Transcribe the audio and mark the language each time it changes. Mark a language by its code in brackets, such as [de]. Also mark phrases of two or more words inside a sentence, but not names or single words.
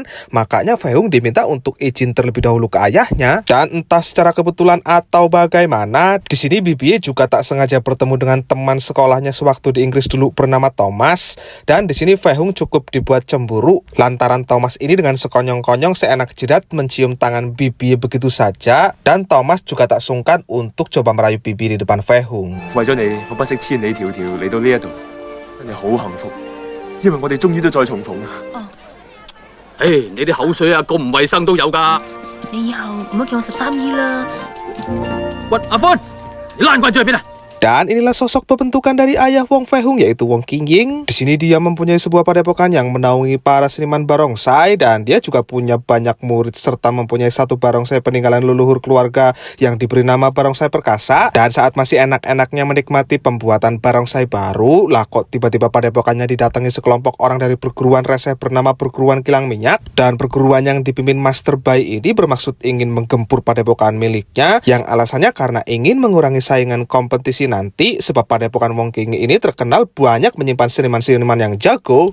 [id] Makanya Fei Hung diminta untuk izin terlebih dahulu ke ayahnya, dan entah secara kebetulan atau bagaimana, di sini Bibiye juga tak sengaja bertemu dengan teman sekolahnya sewaktu di Inggris dulu bernama Thomas, dan di sini Fei Hung cukup dibuat cemburu lantaran Thomas ini dengan sekonyong-konyong seenak jidat mencium tangan Bibiye begitu saja, dan Thomas juga tak sungkan untuk coba merayu Bibiye di depan Fei Hung. [yue] 為咗你，我不惜千里迢迢嚟到呢一度，真係好幸福，因為我哋終於都再重逢啦。你啲口水啊，咁唔衞生都有㗎。你以後唔好叫我13姨啦。喂，阿歡，你爛棍咗去邊啊？ [id] Dan inilah sosok pembentukan dari ayah Wong Fei Hung yaitu Wong Qingying. Di sini dia mempunyai sebuah padepokan yang menaungi para seniman barongsai, dan dia juga punya banyak murid serta mempunyai satu barongsai peninggalan leluhur keluarga yang diberi nama Barongsai Perkasa. Dan saat masih enak-enaknya menikmati pembuatan barongsai baru, lah kok tiba-tiba padepokannya didatangi sekelompok orang dari perguruan reseh bernama Perguruan Kilang Minyak, dan perguruan yang dipimpin Master Bai ini bermaksud ingin menggempur padepokan miliknya, yang alasannya karena ingin mengurangi saingan kompetisi nanti, sebab padepokan Wong Qingying ini terkenal banyak menyimpan seniman-seniman yang jago.